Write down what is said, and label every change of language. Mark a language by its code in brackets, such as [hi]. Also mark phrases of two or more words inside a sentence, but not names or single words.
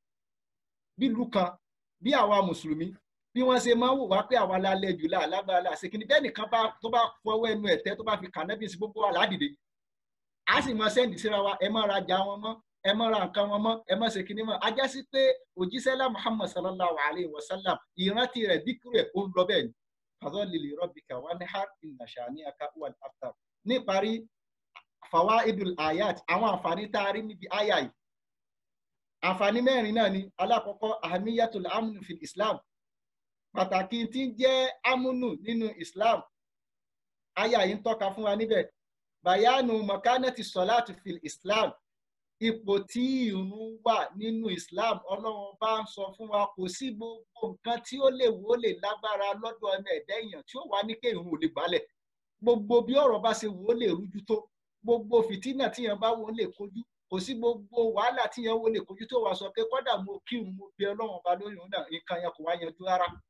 [yo] bílùú kan bí àwa mùsùlùmí bí wọ́n ṣe máa ń wò wá pé àwa lálẹ́ jù lágbára àṣekínní bẹ́ẹ̀ nìkan tó bá fọwọ́ ẹnu ẹ̀tẹ́ tó bá fi kànábì sí gbogbo wa ládìde a sì máa sẹ́ǹdì síra wa ẹ má ra jà wọn mọ́ ẹ má ra nǹkan wọn mọ́ ẹ má ṣe kínní mọ́ ajá sí pé òjíṣẹ́ lá Muhammad [ar] صلى الله عليه وسلم [yo] ìrántí rẹ̀ díkù rẹ̀ ó ń lọ bẹ́ẹ̀ ni [ar] فصل لربك وانحر إن شانئك هو الأبتر. [yo] níparí [ar] فوائد الآيات [yo] àwọn àǹfààní tá a rí níbi àyà yìí àǹfààní mẹ́rin náà ni alákọ̀ọ́kọ́ [ar] أهمية الأمن في الإسلام [yo] pàtàkì tí ń jẹ́ amúnù nínú islam àyà yìí ń tọ́ka fún wa níbẹ̀ [ar] بيان مكانة الصلاة في الإسلام [yo] ipò tí ìrun wà nínú Islam Ọlọ́run bá ń sọ fún wa kò sí gbogbo nǹkan tí ó lè wó lè lágbára lọ́dọ̀ ọmọ ẹ̀dá èèyàn tí ó wà ní kí ìrun ò lè gbálẹ̀ gbogbo bí ọ̀rọ̀ bá ṣe wó lè rújú tó gbogbo fìtínà tíyẹn bá wó lè kojú kò sí gbogbo wàhálà tíyẹn wó lè kojú tó wà sọ pé kọ́dà mo kírun mo bẹ Ọlọ́run ọba lórí òun náà nǹkan yẹn kò wá yanjú rárá.